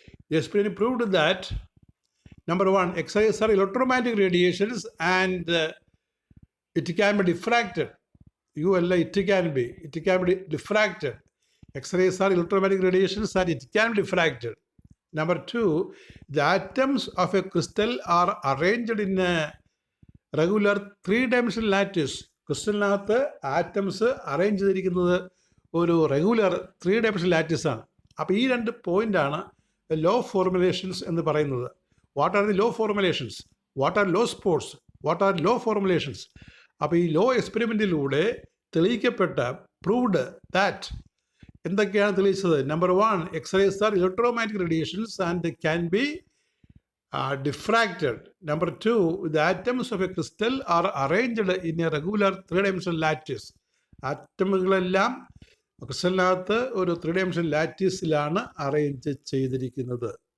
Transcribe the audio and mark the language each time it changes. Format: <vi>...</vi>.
<en>The experiment proved that number one, X-rays are electromagnetic radiations and it can be diffracted. It can be diffracted. X-rays are electromagnetic radiations and it can be diffracted. Number two, the atoms of a crystal are arranged in a regular 3-dimensional lattice.</en> <ml>ക്രിസ്റ്റലിനകത്ത് atoms arrange ചെയ്തിരിക്കുന്നത് ഒരു regular 3-dimensional lattice ആണ്. അപ്പോൾ ഈ രണ്ട് പോയിൻ്റാണ് law formulations എന്ന് പറയുന്നത്.</ml> <en>What are the law formulations? What are law spots? What are law formulations?</en> <ml>അപ്പോൾ ഈ ലോ എക്സ്പെരിമെൻറ്റിലൂടെ തെളിയിക്കപ്പെട്ട പ്രൂവ്ഡ് ദാറ്റ് എന്തൊക്കെയാണ് തെളിയിച്ചത്?</ml> <en>Number 1, X-rays are electromagnetic radiations and can be diffracted. Number 2, the atoms of a crystal are arranged in a regular 3-dimensional lattice.</en> <ml>ആറ്റമുകളെല്ലാം ക്രിസ്റ്റലിനകത്ത് ഒരു 3-dimensional ലാറ്റീസിലാണ് arrange ചെയ്തിരിക്കുന്നത്.</ml>